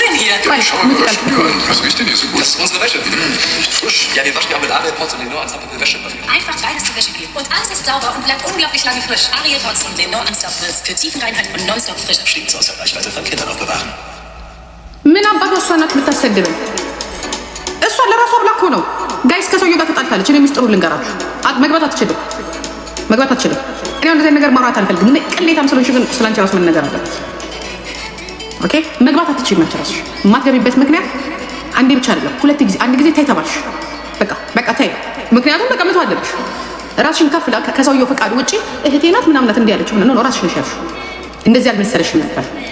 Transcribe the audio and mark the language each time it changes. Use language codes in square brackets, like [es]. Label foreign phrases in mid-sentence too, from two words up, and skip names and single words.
[de] ሙዚቃ Was riecht denn hier so gut? Das ist unsere Wäsche. Frisch. Ja, wir waschen ja auch mit Ariel Pots und Leno Unstoppable Wäschepapier. Einfach beides zur Wäsche geben. Und alles ist sauber und bleibt unglaublich lange frisch. Ariel Pots und Leno Unstoppable für Tiefenreinheit und nonstop frisch. Klingt so aus der Reichweite von Kindern aufbewahren. [am] ምን አባቷ እሷ ናት የምታሰድበኝ? እሷ ለራሷ ብላ እኮ ነው ጋይስ ከሰውዬው ጋር ተጣልታለች። እኔ ሚስጥሩ ልንገራችሁ፣ መግባት አትችልም። እኔ እንደዚህ ነገር ማውራት አልፈልግም። ቅሌታም ስለሆንሽ ግን ስላንቺ ራሱ ምን ነገር አለበት? ኦኬ መግባት አትችይም። አንቺ ራስሽ የማትገቢበት ምክንያት አንዴ ብቻ አይደለም፣ ሁለት ጊዜ። አንድ ጊዜ ታይ ተባልሽ፣ በቃ ታይ። ምክንያቱም በቃ መተው አለብሽ። ራስሽን ከፍ ከሰውዬው ፈቃድ ውጪ እህቴ ናት ምናምን ናት እንዲህ ያለችው ነው። ራስሽ ነሽ ያልሽው። እንደዚህ አልመሰለሽም ነበር።